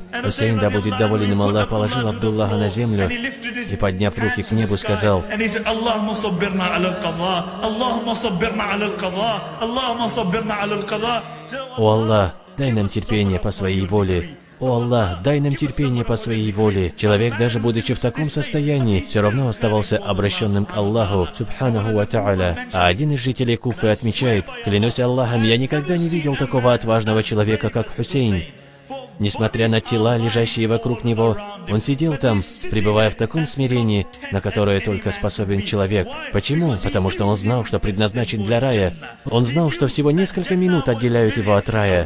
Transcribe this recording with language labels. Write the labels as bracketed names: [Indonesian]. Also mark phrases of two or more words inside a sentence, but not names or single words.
[Russian] Хусейн, да будет доволен им Аллах, положил Абдуллаха на землю и, подняв руки к небу, сказал: «О Аллах, дай нам терпение по своей воле. О Аллах, дай нам терпение по своей воле». Человек, даже будучи в таком состоянии, все равно оставался обращенным к Аллаху, [Arabic] سبحانه وتعالى. [Russian] А один из жителей Куфы отмечает: «Клянусь Аллахом, я никогда не видел такого отважного человека, как Хусейн. Несмотря на тела, лежащие вокруг него, он сидел там, пребывая в таком смирении, на которое только способен человек». Почему? Потому что он знал, что предназначен для рая. Он знал, что всего несколько минут отделяют его от рая.